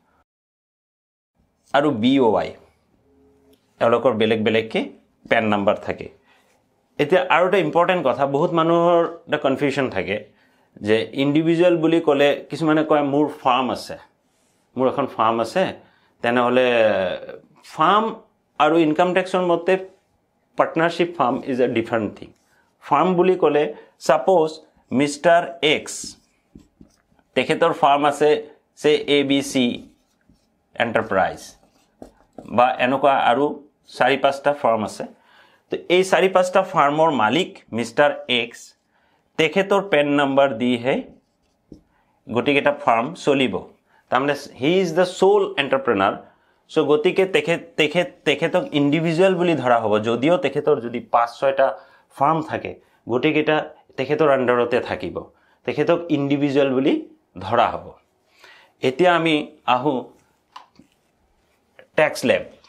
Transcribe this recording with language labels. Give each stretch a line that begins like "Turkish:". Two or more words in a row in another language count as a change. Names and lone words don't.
Assamese: আৰু BOI তেওঁলোকৰ বেলেগ বেলেগকে
English: PAN number
Assamese: থাকে এতিয়া আৰু এটা ইম্পৰ্টেন্ট কথা বহুত মানুহৰ এটা কনফিউজন থাকে যে ইন্ডিভিজুৱেল বুলি ক'লে কিছুমানে কয় মোৰ ফাৰ্ম আছে মোৰ এখন ফাৰ্ম আছে তেনেহলে ফাৰ্ম আৰু
English: income tax
Assamese: মতে
English: partnership firm is a different thing
Assamese: ফাৰ্ম বুলি ক'লে সাপোজ মিস্টাৰ এক্স তেখেতৰ ফাৰ্ম আছে সে ABC এন্টাৰপ্ৰাইজ বা এনেকুৱা আৰু 4-5টা ফাৰ্ম আছে তো এই 4-5টা ফাৰ্মৰ মালিক মিস্টাৰ এক্স তেখেতৰ
English: PAN number
Assamese: দি হে গটিকেটা ফাৰ্ম চলিব তামনে
English: he is the sole entrepreneur
Assamese: সো গতিকে তেখেতক ইন্ডিভিজুৱেল বুলি ধৰা হ'ব যদিও তেখেতৰ যদি 5-6টা ফাৰ্ম থাকে গটিকেটা তেখেতৰ আন্ডাৰতে থাকিব তেখেতক ইন্ডিভিজুৱেল বুলি ধৰা হ'ব এতিয়া আমি আহো
English: tax slab